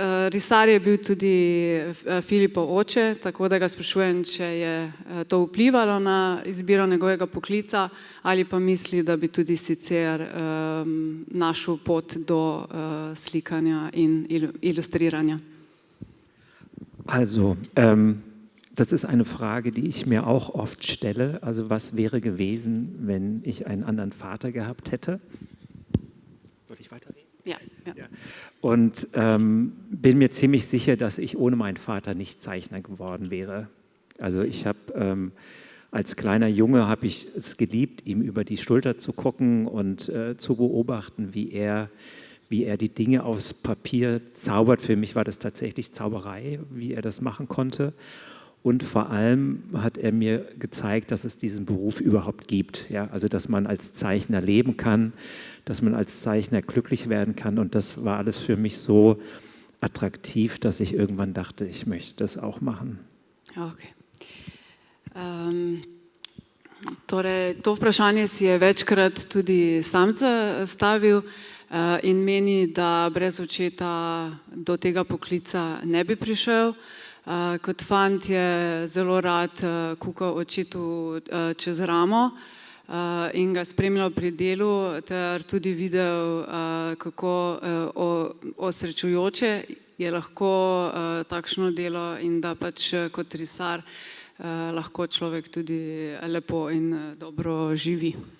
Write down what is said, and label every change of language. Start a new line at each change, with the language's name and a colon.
Slovenian: risar je bil tudi Filipov oče, tako da ga sprašujem, če je to vplivalo na izbiro njegovega poklica ali pa misli, da bi tudi sicer našel pot do slikanja in ilustriranja.
German: Also, das ist eine Frage, die ich mir auch oft stelle. Also, was wäre gewesen, wenn ich einen anderen Vater gehabt hätte? Soll ich weiterreden? Ja, ja. Ja. Und bin mir ziemlich sicher, dass ich ohne meinen Vater nicht Zeichner geworden wäre. Also ich habe als kleiner Junge habe ich es geliebt, ihm über die Schulter zu gucken und zu beobachten, wie er die Dinge aufs Papier zaubert. Für mich war das tatsächlich Zauberei, wie er das machen konnte. Und vor allem hat er mir gezeigt, dass es diesen Beruf überhaupt gibt. Ja? Also dass man als Zeichner leben kann, dass man als Zeichner glücklich werden kann. Und das war alles für mich so attraktiv, dass ich irgendwann dachte, ich möchte das auch machen.
English: Okay.
Slovenian: Torej, to vprašanje si je večkrat tudi sam zastavil in meni, da brez očeta do tega poklica ne bi prišel. Kot fant je zelo rad kukal očetu čez ramo in ga spremljal pri delu ter tudi videl, kako osrečujoče je lahko takšno delo in da pač kot risar lahko človek tudi lepo in dobro živi.